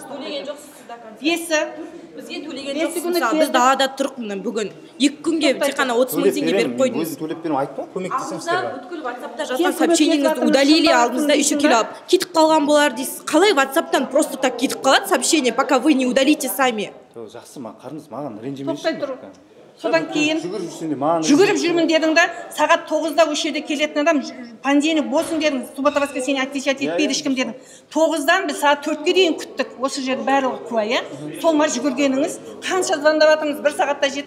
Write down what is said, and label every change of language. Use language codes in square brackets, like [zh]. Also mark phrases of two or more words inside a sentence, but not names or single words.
[kk] Төлеген жоқсыз сізді. Бесі. Бізге төлеген жоқсыз. Біз далада тұрық бүгін. 2 күнге тек қана 30 мың теңге беріп қойдыңыз. Өзі төлеп беріп айтпа, көмектесем сіздерге. Бүткіл WhatsApp-та жазған сообщениеңізді удалили, алдыңызда еще келіп алып. Кетіп қалған болар дейсіз. Қалай WhatsApp-тан [ru] просто так [kk] кетіп қалады сообщение, [ru] пока вы не удалите сами. [kk] Жақсы, маған ренжімейсіз. Тоқтай тұр. Содан кейін жүгіріп жүрмін дедің да, сағат 9-да осы жерде келетін адам понедельник болсын дедің, [ru] суббота воскресенье отвечать [kk] етпейді ешкім дедің. 9-дан біз сағат 4-ге дейін күттік. Осы жерде барлығы куә, иә? Сол ма жүгіргеніңіз, қанша звондап жатырмыз, 1 сағатта жеттің.